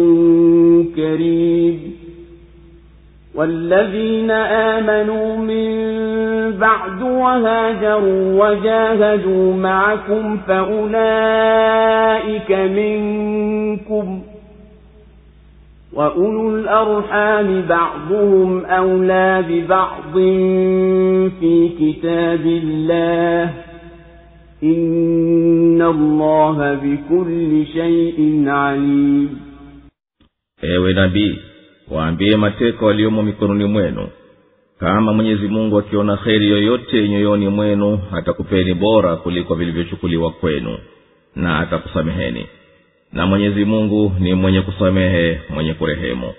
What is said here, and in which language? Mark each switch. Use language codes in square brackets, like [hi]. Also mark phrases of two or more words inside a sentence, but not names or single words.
[ar] كريم والذين آمنوا من بعد وهاجروا وجاهدوا معكم فأولئك منكم وأولو الأرحام بعضهم أولى ببعض في كتاب الله إن الله بكل شيء عليم. [sw] Ewe nabii, waambie mateka waliomo mikononi mwenu, kama Mwenyezi Mungu akiona kheri yoyote nyoyoni mwenu atakupeni bora kuliko vilivyochukuliwa kwenu na atakusameheni, na Mwenyezi Mungu ni mwenye kusamehe mwenye kurehemu.